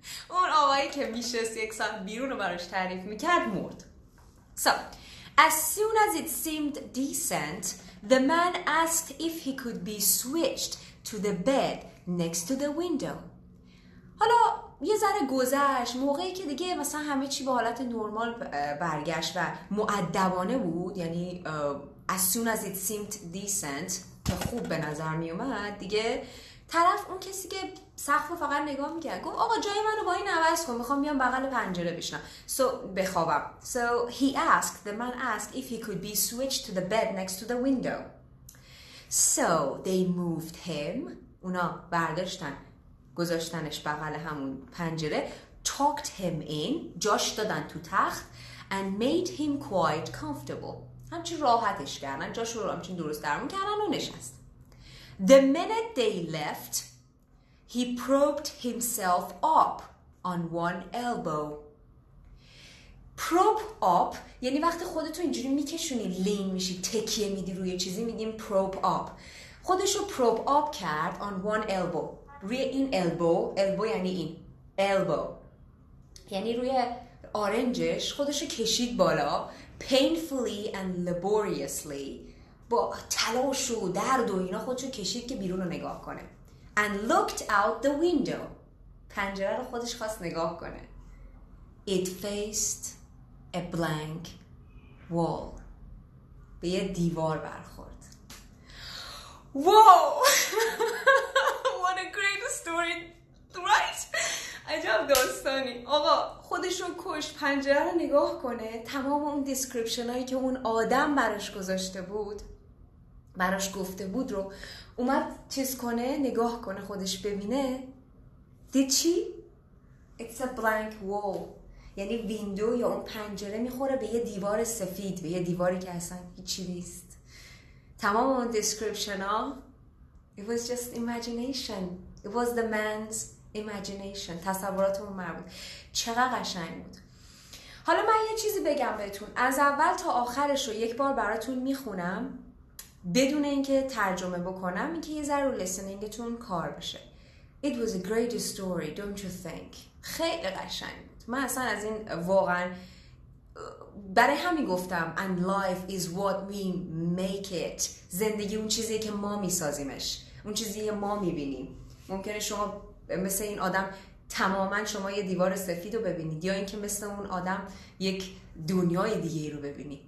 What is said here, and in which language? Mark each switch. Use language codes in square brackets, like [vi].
[fa] اون آقایی که میشست یک ساعت بیرون رو براش تعریف میکرد مرد. [en] So, as soon as it seemed decent, the man asked if he could be switched to the bed next to the window. [fa] حالا یه ذره گذشت، موقعی که دیگه مثلا همه چی به حالت نرمال برگشت و مؤدبانه بود، یعنی [en] as soon as it seemed decent [fa] که خوب به نظر می اومد، دیگه طرف اون کسی که سقف فقط نگاه میکرد گفت آقا جای منو با این عوض کن، میخوام بیام بغل پنجره بشنم بخوابم. [en] So he asked, the man asked if he could be switched to the bed next to the window. So they moved him. [fa] اونا برداشتن گذاشتنش بغل همون پنجره. [en] Tucked him in. [fa] جاش دادن تو تخت. [en] And made him quite comfortable. [fa] همچین راحتش کردن. جاش رو همچین درست درمون کردن و نشست. [en] The minute they left, he propped himself up on one elbow. [fa] Prop up یعنی وقتی خودتو اینجوری میکشونی، لین میشی، تکیه میدی روی چیزی، میگیم prop up. [en] خودشو prop up کرد on one elbow. [fa] روی این elbow یعنی این elbow یعنی روی آرنجش خودشو کشید بالا. [en] Painfully and laboriously [fa] با تلاش و درد و اینا خودشو کشید که بیرون رو نگاه کنه. [en] And looked out the window. [fa] پنجره رو خودش خواست نگاه کنه. [en] It faced a blank wall. [fa] به یه دیوار برخورد. Wow! [en] What a great story, right? [fa] عجب داستانی. آقا خودش رو کشت، پنجره رو نگاه کنه، تمام اون دیسکریپشن هایی که اون آدم براش گذاشته بود، براش گفته بود رو اومد چیز کنه، نگاه کنه، خودش ببینه. دید چی؟ [en] It's a blank wall. [fa] یعنی ویندو یا اون پنجره میخوره به یه دیوار سفید، به یه دیواری که اصلا هیچی نیست. تمام اون دیسکریپشن ها [en] it was just imagination. It was the man's imagination. [fa] تصورات اون مرد بود. چقدر قشنگ بود. حالا من یه چیزی بگم بهتون، از اول تا آخرش رو یک بار براتون میخونم بدون اینکه ترجمه بکنم، اینکه یه ذره رو listeningتون کار بشه. [en] It was a great story, don't you think? [fa] خیلی قشنگ بود. من اصلا از این واقعا برای همین گفتم [en] and life is what we make it. [fa] زندگی اون چیزیه که ما میسازیمش، اون چیزیه که ما میبینیم. ممکنه شما مثل این آدم تماما شما یه دیوار سفید رو ببینید، یا اینکه مثل اون آدم یک دنیای دیگه رو ببینید.